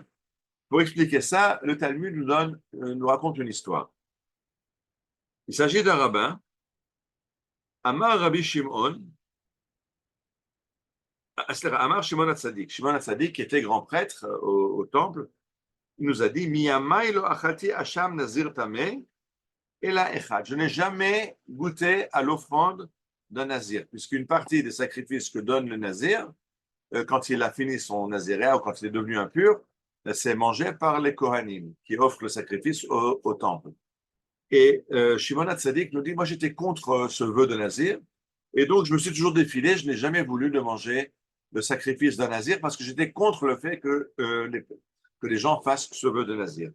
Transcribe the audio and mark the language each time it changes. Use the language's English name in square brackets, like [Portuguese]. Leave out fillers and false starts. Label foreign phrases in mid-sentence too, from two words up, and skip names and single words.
[French] Pour expliquer ça, le Talmud nous raconte une histoire. Il s'agit d'un rabbin, [Hebrew] אמר רבי שמעון, אמר שמעון הצדיק. Shimon HaTzadik, [French] qui était grand prêtre au temple, il nous a dit [Hebrew] מימי לא אכלתי אשם נזיר טמא אלא אחד. [French] Je n'ai jamais goûté à l'offrande d'un nazir, puisqu'une partie des sacrifices que donne le nazir, quand il a fini son naziréat ou quand il est devenu impur, c'est mangé par les Kohanim, qui offrent le sacrifice au temple. Et Shimon HaTzadik nous dit, moi j'étais contre ce vœu de nazir, et donc je me suis toujours défilé, je n'ai jamais voulu de manger le sacrifice d'un nazir, parce que j'étais contre le fait que les gens fassent ce vœu de nazir.